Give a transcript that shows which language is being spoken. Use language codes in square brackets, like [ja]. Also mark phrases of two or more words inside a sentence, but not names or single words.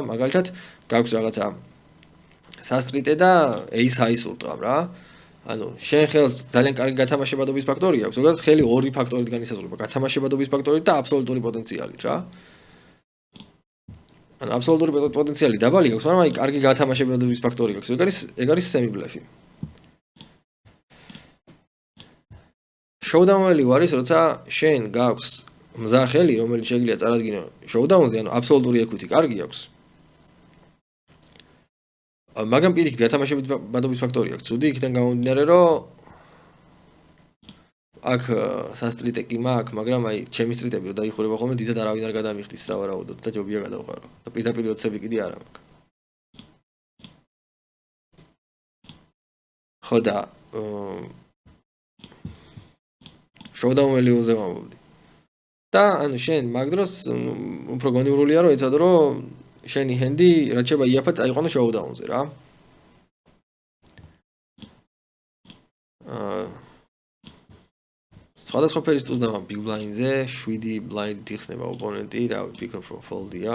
[ka] მაგალითად გაქვს რაღაცა სასტრიტე და [en] ace high- [ka] ს ურტყავ რა. ანუ შენ ხელს ძალიან კარგი გათამაშებადობის ფაქტორი აქვს, ზოგადად ხელი ორი ფაქტორით განისაზღვრება, გათამაშებადობის ფაქტორით და აბსოლუტური პოტენციალით რა. ანუ აბსოლუტური პოტენციალი დაბალი აქვს, მაგრამ აი კარგი გათამაშებადობის ფაქტორი აქვს. ეგ არის [en] semi bluff- [ka] ი. [en] showdown value [ka] არის, როცა შენ გაქვს მზა ხელი, რომელიც შეგიძლია წარადგინო showdown-ზე, ანუ აბსოლუტური equity კარგი აქვს. მაგრამ პირიქით გათამაშებადობის ფაქტორი აქვს. ცუდი იქიდან გამომდინარე, რომ აქ სასტრიტე კი მაქვს, მაგრამ აი ჩემი სტრიტები რო დაიხურება ხოლმე დიდად არავინ არ გადამიხდის სავარაუდოდ და ჯობია გადავყარო. და პირდაპირ ოცები კიდე არ მაქვს. ხო და [en] showdown value- [ka] ზე ვამბობდი. და ანუ შენ მაგ დროს უფრო გონივრულია რომ ეცადო რომ შენი ჰენდი რაც შეიძლება იაფად წაიყვანო showdown-ზე რა. სხვადასხვა ფერის ტუზ და [en] big blind- [ka] ზე 7 blind-ით იხსნება ოპონენტი, რა ვფიქრობ რომ fold-ია.